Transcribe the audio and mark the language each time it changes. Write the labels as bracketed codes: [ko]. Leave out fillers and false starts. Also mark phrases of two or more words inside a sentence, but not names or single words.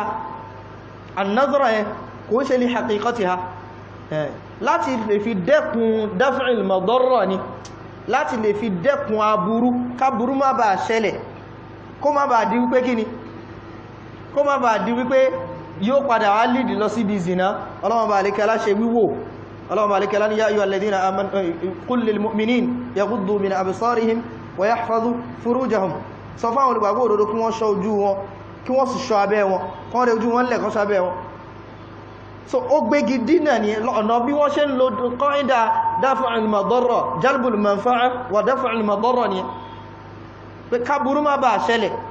[yo] An-nazra yẹn kò ń ṣe [ar] لحقيقتها, [yo] láti lè fi dẹ́kun [ar] دفع المضرة [yo] ni, láti lè fi dẹ́kun aburú káburú má bàa ṣẹlẹ̀, kó má bàa di wípé kíni, kó má bàa di wípé yóò padà wá lìdì lọ síbi zina. Ọlọ́wọ́n bá alékẹ́ láṣẹ wíwò. Ọlọ́wọ́n bá alékẹ́ lá ní [ar] يا أيها الذين آمنوا قل للمؤمنين يغضوا من أبصارهم ويحفظوا فروجهم. [yo] Sọ fáwọn olùgbàgbọ́ òdodo kí wọ́n ṣọ́ ojú wọn, kí wọ́n sì ṣọ́ abẹ́ wọn, kán rẹ ojú wọn lẹ̀ kán ṣọ́ abẹ́ wọn. So ó gbégi dínà ní ọ̀nà bí wọ́n ṣe ń lo [ar] قاعدة دفع المضرة جلب المنفعة ودفع المضرة [yo] ni pé ká burú má bàa ṣẹlẹ̀.